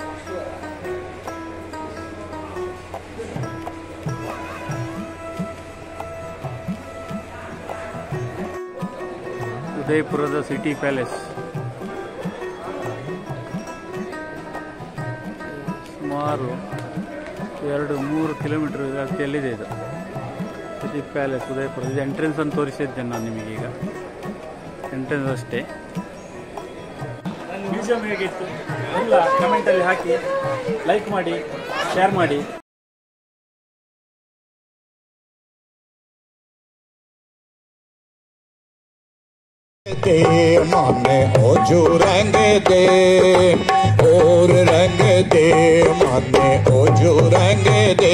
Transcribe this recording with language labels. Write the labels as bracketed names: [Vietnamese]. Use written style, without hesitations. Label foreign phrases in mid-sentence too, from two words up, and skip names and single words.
[Kannada] ಉದಯಪುರದ ಸಿಟಿ ಪ್ಯಾಲೇಸ್ ಸುಮಾರು 2-3 ಕಿಲೋಮೀಟರ್ ವ್ಯಾಪ್ತಿಯಲ್ಲಿದೆ ಇದು ಸಿಟಿ ಪ್ಯಾಲೇಸ್ ಉದಯಪುರ. ಇದು ಎಂಟ್ರೆನ್ಸ್ ಅಂತ ತೋರಿಸಿದ್ದೆ ನಾನು ನಿಮಗೀಗ, ಎಂಟ್ರೆನ್ಸ್ ಅಷ್ಟೇ. ಮ್ಯೂಸಿಯಂ ಹೇಗಿತ್ತು ಎಲ್ಲ ಕಮೆಂಟಲ್ಲಿ ಹಾಕಿ, ಲೈಕ್ ಮಾಡಿ, ಶೇರ್ ಮಾಡಿ. दे माने ओ जो रंग दे और रंग दे माने ओ जो रंग दे.